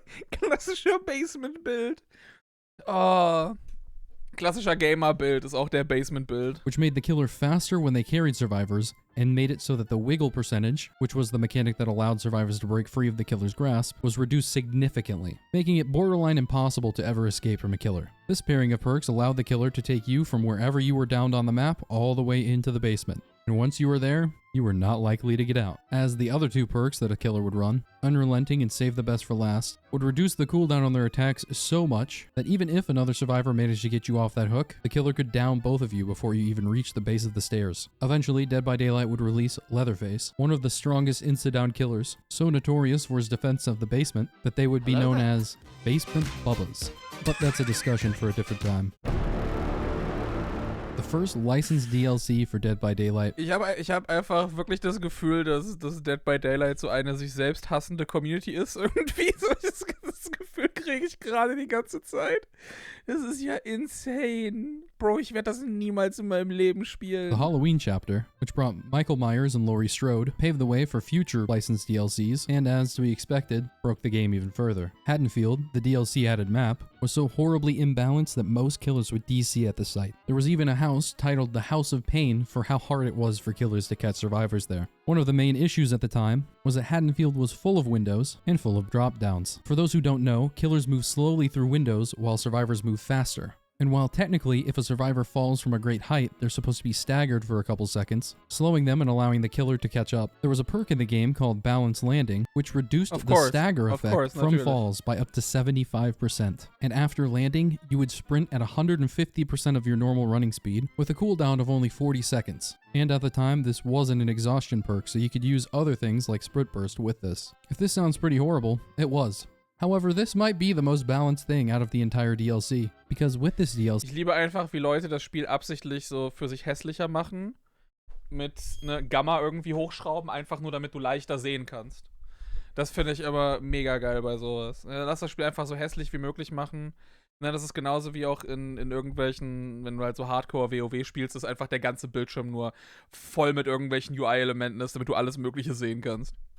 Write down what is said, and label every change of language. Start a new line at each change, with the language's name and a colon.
German: Klassischer Basement-Bild. Oh. Klassischer Gamer-Bild ist auch der Basement-Bild.
English: Which made the killer faster when they carried survivors, and made it so that the wiggle percentage, which was the mechanic that allowed survivors to break free of the killer's grasp, was reduced significantly, making it borderline impossible to ever escape from a killer. This pairing of perks allowed the killer to take you from wherever you were downed on the map all the way into the basement. And once you were there, you were not likely to get out. As the other 2 perks that a killer would run, Unrelenting and Save the Best for Last, would reduce the cooldown on their attacks so much that even if another survivor managed to get you off that hook, the killer could down both of you before you even reached the base of the stairs. Eventually, Dead by Daylight would release Leatherface, one of the strongest insta-down killers, so notorious for his defense of the basement that they would be known as Basement Bubbas. But that's a discussion for a different time. The first licensed DLC for Dead by Daylight.
German: Ich hab einfach wirklich das Gefühl, dass Dead by Daylight so eine sich selbst hassende Community ist. Irgendwie das Gefühl kriege ich gerade die ganze Zeit. Das ist ja insane. Bro, ich werde das niemals in meinem Leben spielen.
English: The Halloween chapter, which brought Michael Myers and Laurie Strode, paved the way for future licensed DLCs, and as to be expected, broke the game even further. Haddenfield, the DLC added map, was so horribly imbalanced that most killers would DC at the site. There was even a house titled the House of Pain for how hard it was for killers to catch survivors there. One of the main issues at the time was that Haddenfield was full of windows and full of drop downs. For those who don't know, killers move slowly through windows while survivors move faster. And while technically, if a survivor falls from a great height, they're supposed to be staggered for a couple seconds, slowing them and allowing the killer to catch up, there was a perk in the game called Balance Landing, which reduced the stagger effect from falls by up to 75%. And after landing, you would sprint at 150% of your normal running speed, with a cooldown of only 40 seconds. And at the time, this wasn't an exhaustion perk, so you could use other things like Sprint Burst with this. If this sounds pretty horrible, it was. However, this might be the most balanced thing out of the entire DLC, because with this DLC...
German: Ich liebe einfach, wie Leute das Spiel absichtlich so für sich hässlicher machen, mit ne Gamma irgendwie hochschrauben, einfach nur damit du leichter sehen kannst. Das finde ich aber mega geil bei sowas. Lass das Spiel einfach so hässlich wie möglich machen. Ne, das ist genauso wie auch in irgendwelchen, wenn du halt so Hardcore-WoW spielst, ist einfach der ganze Bildschirm nur voll mit irgendwelchen UI-Elementen ist, damit du alles Mögliche sehen kannst.